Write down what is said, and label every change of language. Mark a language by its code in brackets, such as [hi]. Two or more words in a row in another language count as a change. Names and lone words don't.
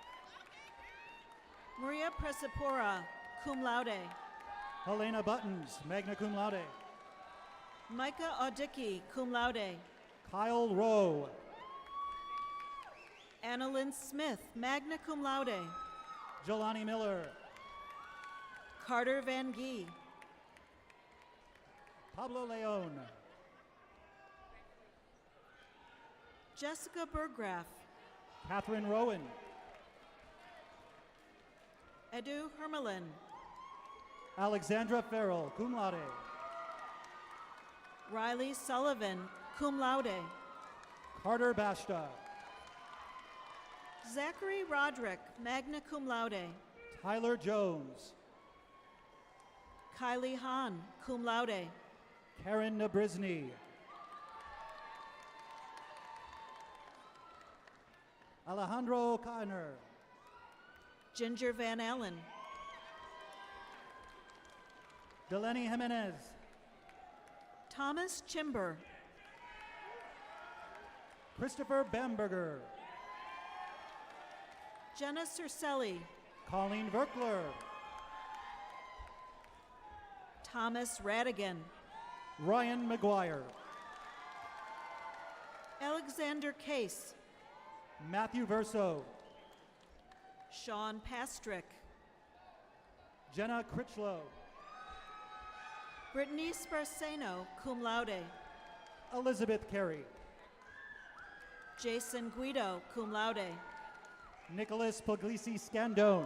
[en] Maria Presipora, [la] cum laude. [en] Helena Buttons, [la] magna cum laude. [en] Micah Audicki, [la] cum laude. [en] Kyle Rowe. Annalyn Smith, [la] magna cum laude. [en] Jelani Miller. Carter Van Gee. Pablo Leon. Jessica Burgraff. Catherine Rowan. Edu Hermelin. Alexandra Farrell, [la] cum laude. [en] Riley Sullivan, [la] cum laude. [en] Carter Bashta. Zachary Roderick, [la] magna cum laude. [en] Tyler Jones. Kylie Hahn, [la] cum laude. [en] Karen Nabrizny. Alejandro Conner. Ginger Van Allen. Delaney Jimenez. Thomas Chimber. Christopher Bamberger. Jenna Cercelli. Colleen Verkler. Thomas Radigan. Ryan McGuire. Alexander Case. Matthew Verso. Sean Pastrick. Jenna Critchlow. Brittany Sparceno, [la] cum laude. [en] Elizabeth Carey. Jason Guido, [la] cum laude. [en] Nicholas Puglisi Scandone.